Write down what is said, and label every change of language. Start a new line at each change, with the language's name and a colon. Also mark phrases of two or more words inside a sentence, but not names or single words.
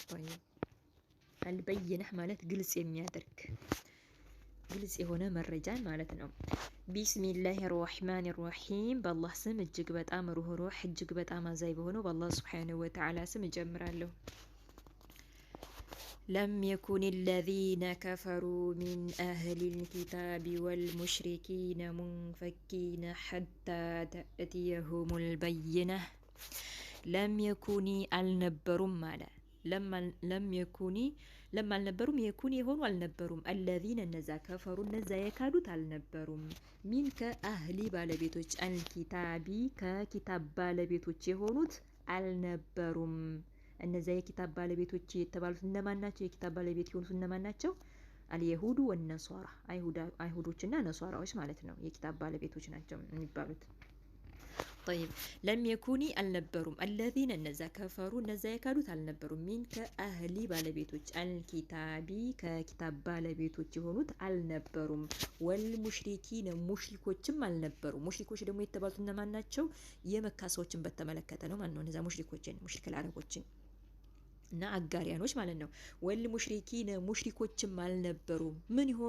Amharic: አልበይነህ ማለት ግልጽ የሚያደርግ ግልጽ የሆነ መረጃን ማለት ነው።
Arabic: بسم الله الرحمن الرحيم
Amharic: በአላህ ስም እጅግ በጣም ሩህሩህ እጅግ በጣም አዛኝ በሆነው በአላህ
Arabic: سبحانه وتعالى
Amharic: ስም እጀምራለሁ።
Arabic: لم يكن الذين كفروا من أهل الكتاب والمشركين منفكين حتى تأتيهم البينة. لم يكن
Amharic: አልነበሩም አለ ለም አልነበሩም የኩን የሆኑ አልነበሩም الذين እነዛ ከፈሩ እነዛ የካዱት አልነበሩም ሚን ከአህሊ ባለቤቶች አልኪታቢ ከኪታብ ባለቤቶች የሆኑት አልነበሩም። እነዛ የኪታብ ባለቤቶች የተባሉት እነማን ናቸው? የኪታብ ባለቤት የሆኑት እነማን ናቸው?
Arabic: اليهود والنصارى
Amharic: አይሁዶችና ነሷራዎች ማለት ነው። የኪታብ ባለቤቶች ናቸው የሚባሉት።
Arabic: طيب لم يكوني
Amharic: አልነበሩም الذين እነዛ ከፈሩ እነዛ የካዱት አልነበሩም ሚን ከአህሊ ባለቤቶች አልኪታቢ ከኪታብ ባለቤቶች የሆኑት አልነበሩም። ወልሙሽሪኪን ሙሽሪኮችም አልነበሩም። ሙሽሪኮች ደግሞ የተባሉት እነማን ናቸው? የመካ ሰዎችን በተመለከተ ነው ማለት ነው። እነዛ ሙሽሪክ አረቦችን እና አጋሪያኖች ማለት ነው። ወልሙሽሪኪን ሙሽሪኮችም አልነበሩም። ምን ይሆኑ?